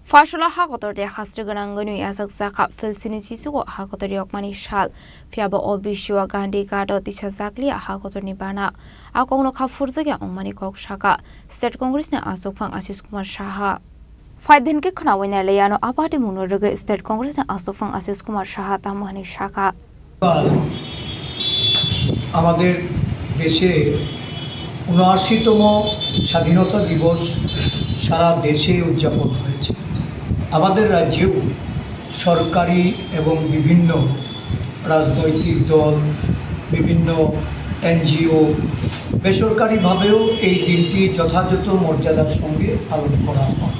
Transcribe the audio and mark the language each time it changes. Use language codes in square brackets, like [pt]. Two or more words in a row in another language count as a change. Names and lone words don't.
[trp] Fashola hakotor de hasrigananganu yasak zaka filsini sisugo hakotor yokmani shal fiaba obishwa gandhi gado tisazakli hakotor nibana akongno khafurzaga ongmani kok shaka [en] state congress [trp] ne asokfang Ashish Kumar Shaha Faiden ke khnawaina leyano apati munoraga [en] state congress [trp] ne asokfang Ashish Kumar Shaha tamuhani shaka [bn] আমাদের দেশে ৭৯তম স্বাধীনতা দিবস সারা দেশে উদযাপন হয়েছে। আমাদের রাজ্যেও সরকারি এবং বিভিন্ন রাজনৈতিক দল, বিভিন্ন এনজিও, বেসরকারিভাবেও এই দিনটি যথাযথ মর্যাদার সঙ্গে পালন করা হয়।